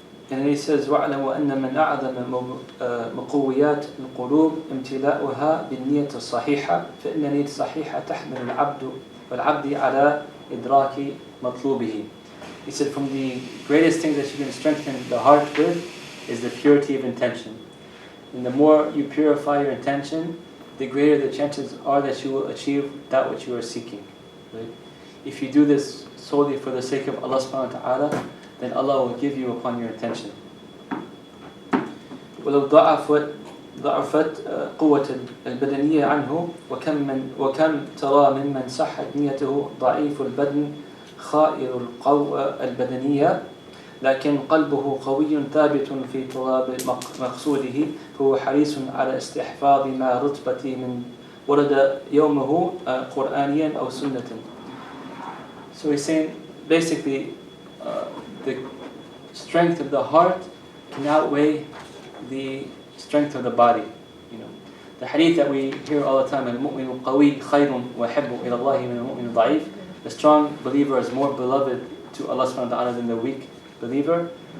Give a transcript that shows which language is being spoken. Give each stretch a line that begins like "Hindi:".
English: And then he says,
Arabic: وَاعْلَمُوا أَنَّ مِنْ أَعْظَمَ مُقُوِّيَاتِ الْقُلُوبِ امْتِلَاؤُهَا بِالنِّيَّةِ الصَّحِيحَةِ فَإِنَّ النِّيَّةَ الصَّحِيحَةَ تَحْمِلُ الْعَبْدِ عَلَى إِدْرَاكِ مَطْلُوبِهِ.
English: He said, from the greatest things that you can strengthen the heart with is the purity of intention. And the more you purify your intention, the greater the chances are that you will achieve that which you are seeking. Right? If you do this solely for the sake of Allah subhanahu wa ta'ala, then Allah will give you upon your intention.
Arabic: ولو ضعفت قوة البدنية عنه وكم ترى ممن صحت نيته ضعيف البدن خائر القوة البدنية لكن قلبه قوي ثابت في طلب مقصوده فهو حريص على استحفاظ ما رتبة من ورد يومه قرآنيا أو سنة.
English: So he's saying basically the strength of the heart can outweigh the strength of the body. You know, the hadith that we hear all the time,
Arabic: "Al-mu'minu qawi khayrun wa habbu ila Allah min al-mu'min da'if."
English: The strong believer is more beloved to Allah subhanahu wa ta'ala than the weak believer.